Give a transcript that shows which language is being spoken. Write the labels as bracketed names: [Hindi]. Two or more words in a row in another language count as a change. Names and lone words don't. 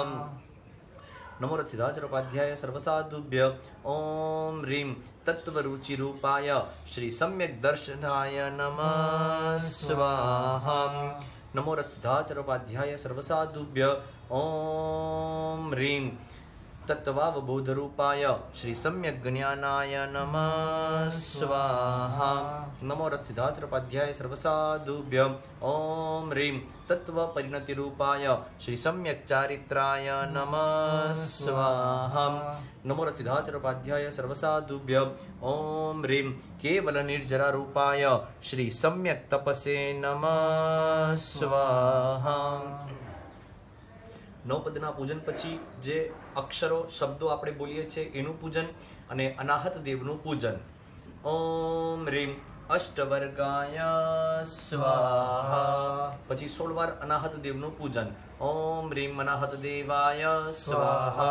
[Sanskrit] નમો રથસિદ્ધાચાર્યોપાધ્યાય સર્વસાધુભ્ય ઓમ ह्रीं તત્વરુચિરૂપાય શ્રી સમ્યક દર્શનાય નમઃ સ્વાહા। નમો રથસિદ્ધાચાર્યોપાધ્યાય સર્વસાધુભ્ય ઓમ ह्रीं तत्त्वावबोधरूपाय श्री सम्यक ज्ञानाय नमः स्वाहा। नमो रथसिद्धाचार्योपाध्याय सर्वसाधुभ्य ओम ह्रीं तत्त्वपरिणतिरूपाय श्री सम्यक चारित्राय नमः स्वाहा। नमो रथसिद्धाचार्योपाध्याय सर्वसाधुभ्य ओम ह्रीं केवलनिर्जरारूपाय श्री सम्यक तपसे नमः स्वाहा। [Gujarati] નવ પદના પૂજન પછી જે અક્ષરો શબ્દો આપણે બોલીએ છીએ એનું પૂજન અને અનાહત દેવનું પૂજન। [Sanskrit] ઓમ ह्रीं અષ્ટવર્ગાય સ્વાહા। [Gujarati] પછી 16 વાર અનાહત દેવનું પૂજન। [Sanskrit] ઓમ ह्रीं અનાહત દેવાય સ્વાહા।